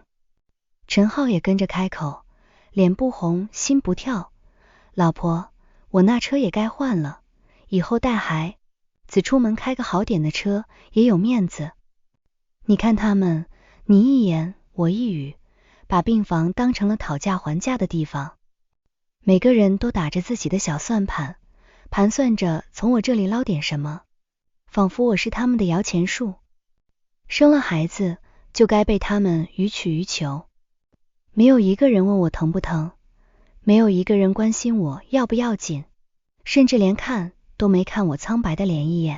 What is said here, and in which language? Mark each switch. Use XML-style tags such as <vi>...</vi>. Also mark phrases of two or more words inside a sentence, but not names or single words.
<zh>陳浩也跟着開口，臉不紅心不跳，老婆，我那車也該換了，以後帶孩子出門開個好點的車也有面子。你看他們，你一言我一語，把病房當成了討價還價的地方，每個人都打着自己的小算盤，盤算着從我這裡撈點什麼，仿佛我是他們的搖錢樹。生了孩子就該被他們予取予求，沒有一個人問我疼不疼，沒有一個人關心我要不要緊，甚至連看都沒看我蒼白的臉一眼。</zh>